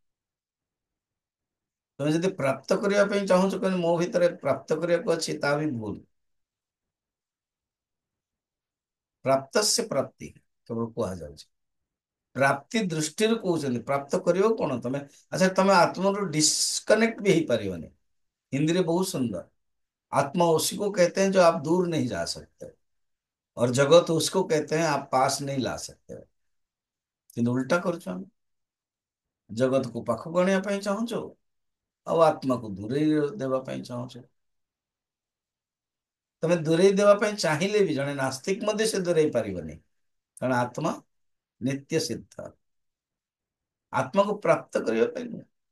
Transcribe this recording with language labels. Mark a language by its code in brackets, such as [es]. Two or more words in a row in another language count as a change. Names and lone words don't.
[or] ତମେ ଯଦି ପ୍ରାପ୍ତ କରିବା ପାଇଁ ଚାହୁଁଛ, କହିଲେ ମୋ ଭିତରେ ପ୍ରାପ୍ତ କରିବାକୁ ଅଛି, ତା ବି ଭୁଲ। ପ୍ରାପ୍ତ ସେ ପ୍ରାପ୍ତି କେବଳ କୁହାଯାଉଛି, ପ୍ରାପ୍ତି ଦୃଷ୍ଟିରୁ କହୁଛନ୍ତି। ପ୍ରାପ୍ତ କରିବ କଣ ତମେ, ଆଚ୍ଛା ତମେ ଆତ୍ମରୁ डिस्कनेक्ट भी ହେଇପାରିବନି। [hi] हिंदी बहुत सुंदर, आत्मा उसी को कहते हैं जो आप दूर नहीं जा सकते, और जगत उसको कहते हैं आप पास नहीं ला सकते। [or] କିନ୍ତୁ ଉଲ୍ଟା କରୁଛୁ ଆମେ, ଜଗତକୁ ପାଖକୁ ଆଣିବା ପାଇଁ ଚାହୁଁଛୁ ଆଉ ଆତ୍ମାକୁ ଦୂରେଇ ଦେବା ପାଇଁ ଚାହୁଁଛୁ। ତମେ ଦୂରେଇ ଦେବା ପାଇଁ ଚାହିଁଲେ ବି ଜଣେ ନାସ୍ତିକ ମଧ୍ୟ ସେ ଦୂରେଇ ପାରିବନି, କାରଣ ଆତ୍ମା ନିତ୍ୟ ସିଦ୍ଧ, ଆତ୍ମାକୁ ପ୍ରାପ୍ତ କରିବା ପାଇଁ ନୁହେଁ।